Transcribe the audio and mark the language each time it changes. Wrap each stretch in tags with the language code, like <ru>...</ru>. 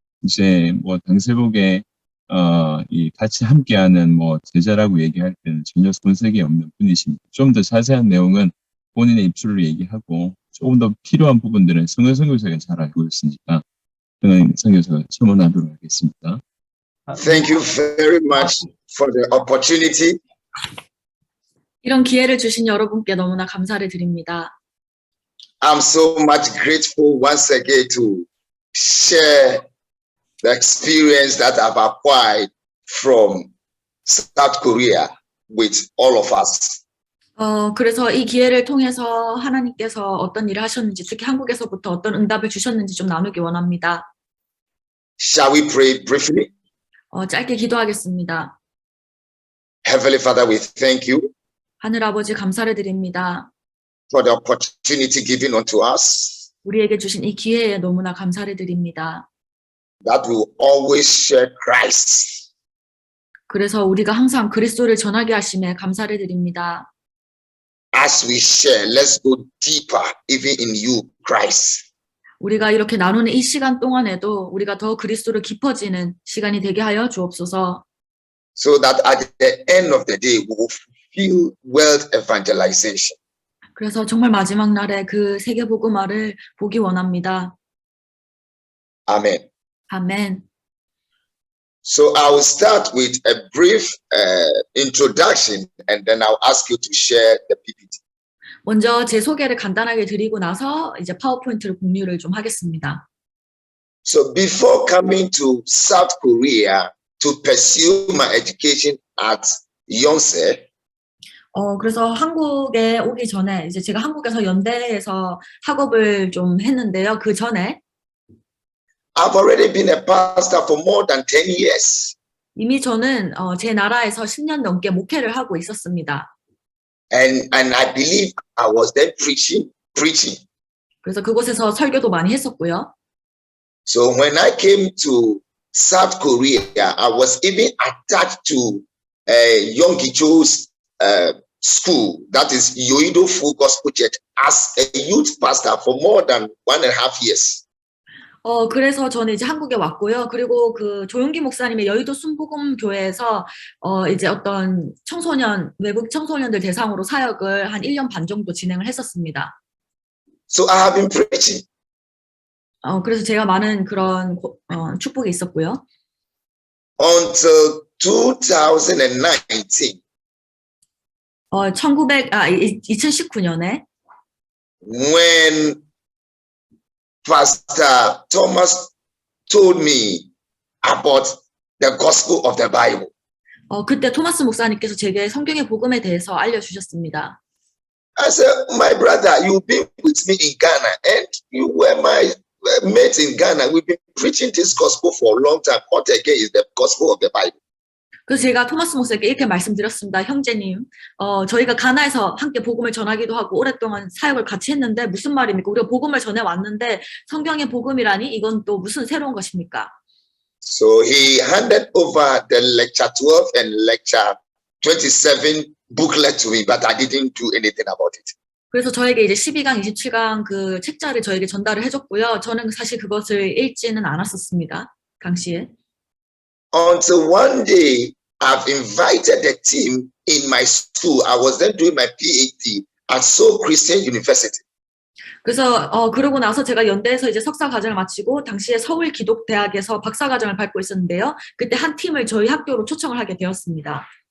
<ko>이제 뭐 당세복에 이 같이 함께하는 뭐 제자라고 얘기할 때는 전혀 손색이 없는 분이십니다. 좀 더 자세한 내용은 본인의 입술로 얘기하고 조금 더 필요한 부분들은 성현 선교사가 잘 알고 있으니까 저는 선교사가 첨언하도록 하겠습니다.</ko> <en>Thank you very much for the opportunity.</en> <ko>이런 기회를 주신 여러분께 너무나 감사를 드립니다.</ko> <en>I'm so much grateful once again to share the experience that I've acquired from South Korea with all of us.</en> <ko>그래서 이 기회를 통해서 하나님께서 어떤 일을 하셨는지, 특히 한국에서부터 어떤 응답을 주셨는지 좀 나누기 원합니다.</ko> <en>Shall we pray briefly?</en> <ko>짧게 기도하겠습니다.</ko> <en>Heavenly Father, we thank you</en> <ko>하늘 아버지 감사를 드립니다.</ko> <en>for the opportunity given unto us</en> <ko>우리에게 주신 이 기회에 너무나 감사를 드립니다.</ko> <en>that we always share Christ.</en> <ko>그래서 우리가 항상 그리스도를 전하게 하심에 감사를 드립니다.</ko> <en>As we share, let's go deeper even in you, Christ.</en> <ko>우리가 이렇게 나누는 이 시간 동안에도 우리가 더 그리스도를 깊어지는 시간이 되게 하여 주옵소서.</ko> <en>So that at the end of the day, we will fulfill world evangelization.</en> <ko>그래서 정말 마지막 날에 그 세계 복음화를 보기 원합니다.</ko> <en>Amen.</en> <ko>아멘.</ko> <en>So I will start with a brief introduction, and then I'll ask you to share the PPT.</en> <ko>먼저 제 소개를 간단하게 드리고 나서 이제 파워포인트를 공유를 좀 하겠습니다.</ko> <en>So before coming to South Korea to pursue my education at Yonsei,</en> <ko>그래서 한국에 오기 전에 이제 제가 한국에서 연대에서 학업을 좀 했는데요. 그 전에</ko> <en>I've already been a pastor for more than 10 years.</en> <ko>이미 저는 제 나라에서 10년 넘게 목회를 하고 있었습니다.</ko> <en>And I believe I was then preaching.</en> <ko>그래서 그곳에서 설교도 많이 했었고요.</ko> <en>So when I came to South Korea, I was even attached to Yonggi Cho's school, that is Yoido Full Gospel Church, as a youth pastor for more than 1.5 years.</en> <ko>그래서 저는 이제 한국에 왔고요. 그리고 그 조용기 목사님의 여의도 순복음 교회에서 이제 어떤 외국 청소년들 대상으로 사역을 한 1년 반 정도 진행을 했었습니다.</ko> <en>So I have been preaching.</en> <ko>그래서 제가 많은 그런 축복이 있었고요.</ko> <en>Until 2019.</en> <ko>2019년에</ko> <en>when Pastor Thomas told me about the gospel of the Bible.</en> <ko>그때 토마스 목사님께서 제게 성경의 복음에 대해서 알려주셨습니다.</ko> <en>I said, my brother, you've been with me in Ghana and you were my mate in Ghana. We've been preaching this gospel for a long time. What again is the gospel of the Bible?</en> <ko>그래서 제가 토마스 목사님께 이렇게 말씀드렸습니다. 형제님, 저희가 가나에서 함께 복음을 전하기도 하고 오랫동안 사역을 같이 했는데 무슨 말입니까? 우리가 복음을 전해왔는데 성경의 복음이라니 이건 또 무슨 새로운 것입니까?</ko> <en>So he handed over the lecture 12 and lecture 27 booklet to me, but I didn't do anything about it.</en> <ko>그래서 저에게 이제 12강, 27강 그 책자를 저에게 전달을 해줬고요. 저는 사실 그것을 읽지는 않았었습니다. 당시에.</ko> <en>Until one day, I've invited the team in my school. I was then doing my PhD at Seoul Christian University.</en> <ko>그래서 그러고 나서 제가 연대에서 이제 석사 과정을 마치고 당시에 서울 기독대학에서 박사 과정을 밟고 있었는데요. 그때 한 팀을 저희 학교로 초청을 하게 되었습니다.</ko>